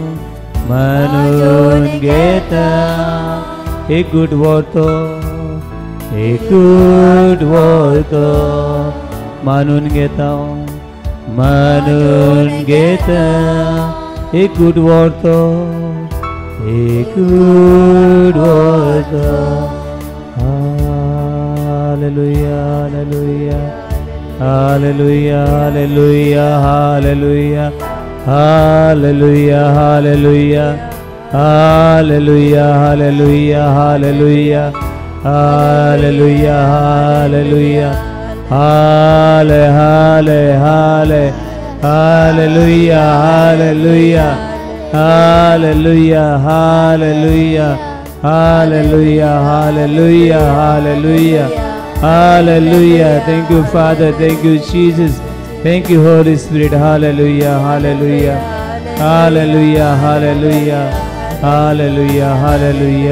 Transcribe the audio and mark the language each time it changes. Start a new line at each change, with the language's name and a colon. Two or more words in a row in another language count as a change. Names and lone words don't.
Konkani: एकूट व्हरतो मानून घेता एकूट व्हरतो हालेलुया हालेलुया हालेलुया हालेलुया हालेलुया हालेलुया हालेलुया हालेलुया हालेलुया हालेलुया हालेलुया हाले हाले हाले हालेलुया हालेलुया हालेलुया हालेलुया हालेलुया हालेलुया हालेलुया Hallelujah.
English: Thank you, Father. Thank you, Jesus. Thank you, Holy Spirit. Hallelujah. Hallelujah. Hallelujah. Hallelujah. Hallelujah. Hallelujah.